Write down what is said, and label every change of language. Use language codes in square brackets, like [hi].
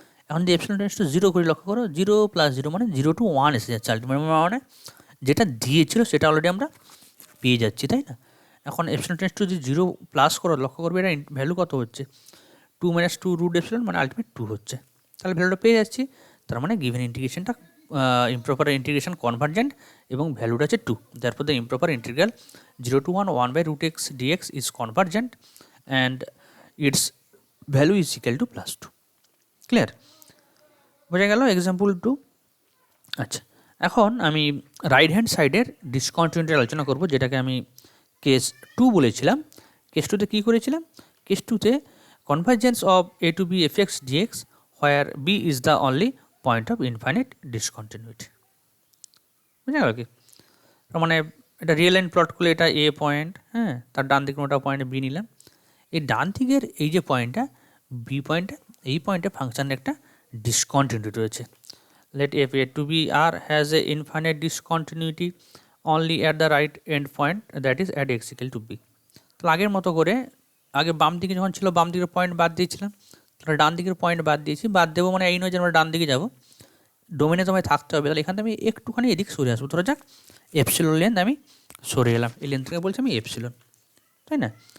[bn] এখন যদি epsilon tends to 0 করে লক্ষ্য করো, 0 প্লাস 0 মানে 0 to 1 এসে যাচ্ছে আলটিমেট, মানে যেটা দিয়েছিল সেটা অলরেডি আমরা পেয়ে যাচ্ছি, তাই না? এখন এপসিলন টেন্ডস টু যদি 0 প্লাস করো, লক্ষ্য করবে এটা ভ্যালু কত হচ্ছে, [en] 2 minus 2 root epsilon [bn] মানে আলটিমেট 2 হচ্ছে। তাহলে ভ্যালুটা পেয়ে যাচ্ছি, তার মানে গিভেন ইন্টিগ্রেশনটা ইমপ্রপার ইন্টিগ্রেশন কনভার্জেন্ট এবং ভ্যালুটা হচ্ছে 2। [en] therefore the improper integral 0 to 1 by root x dx is convergent and its value is equal to plus 2। [bn] Clear, বোঝা গেল এক্সাম্পল 2। আচ্ছা, এখন আমি রাইট হ্যান্ড সাইডের ডিসকন্টিনিউটি আলোচনা করব, যেটাকে আমি কেস 2 বলেছিলাম। কেস 2তে কী করেছিলাম, case 2তে [en] convergence of a to b fx dx where b is the only point of infinite discontinuity। [bn] বুঝা গেল কি, তার মানে এটা রিয়েল লাইন প্লট করলে এটা এ পয়েন্ট, হ্যাঁ, তার ডান দিকে ওটা পয়েন্ট বি নিলাম। এই ডান দিকের এই যে পয়েন্টটা বি পয়েন্টটা, এই পয়েন্টে ফাংশনের একটা ডিসকন্টিনিউটি রয়েছে। [en] let f a to b r has a infinite discontinuity only at the right end point, that is at x equal to b। [bn] তো আগের মতো করে, আগে বাম দিকে যখন ছিল বাম দিকের পয়েন্ট বাদ দিয়েছিলাম, তাহলে ডান দিকের পয়েন্ট বাদ দিয়েছি। বাদ দেবো মানে এই নয় যে আমরা ডান দিকে যাবো, ডোমেনে তোমায় থাকতে হবে। তাহলে এখান থেকে আমি একটুখানি এদিক সরে আসবো, ধরা যাক এপসিলন লেন্থ আমি সরে এলাম, এই লেন্থ থেকে বলছি আমি এপসিলন, তাই না?